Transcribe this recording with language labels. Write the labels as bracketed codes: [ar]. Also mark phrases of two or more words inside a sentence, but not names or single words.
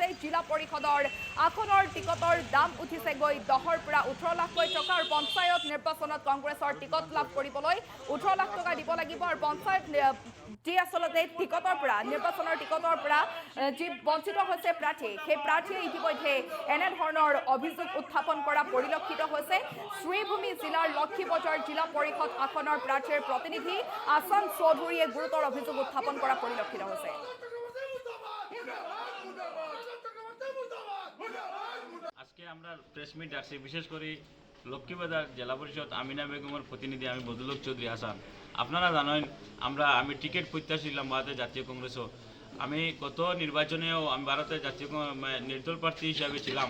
[as] জিলা পৰিষদৰ আসনৰ টিকটৰ দাম উঠিছে গৈ 10ৰ পৰা 18 লাখকৈ টকা আৰু পঞ্চায়ত নিৰ্বাচনত কংগ্ৰেছৰ টিকট লাভ কৰিবলৈ 18 লাখ টকা দিব লাগিব আৰু পঞ্চায়ত যি আচলতে নিৰ্বাচনৰ টিকটৰ পৰা যি বঞ্চিত হৈছে প্ৰাৰ্থী, সেই প্ৰাৰ্থীয়ে ইতিমধ্যে এনেধৰণৰ অভিযোগ উত্থাপন কৰা পৰিলক্ষিত হৈছে। শ্ৰীভূমি জিলাৰ লক্ষীবজাৰ জিলা পৰিষদ আসনৰ প্ৰাৰ্থীৰ প্ৰতিনিধি আছান চৌধুৰীয়ে গুৰুতৰ অভিযোগ উত্থাপন কৰা পৰিলক্ষিত হৈছে। [bn] আজকে আমরা প্রেস মিট ডাকছি, বিশেষ করে লক্ষ্মীবাজার জেলা পরিষদ আমিনা বেগমের প্রতিনিধি আমি বদলুক চৌধুরী হাসান। আপনারা জানেন আমি টিকিট প্রত্যাশী ছিলাম ভারতের জাতীয় কংগ্রেসও। আমি গত নির্বাচনেও আমি ভারতের জাতীয় নির্দল প্রার্থী হিসাবে ছিলাম।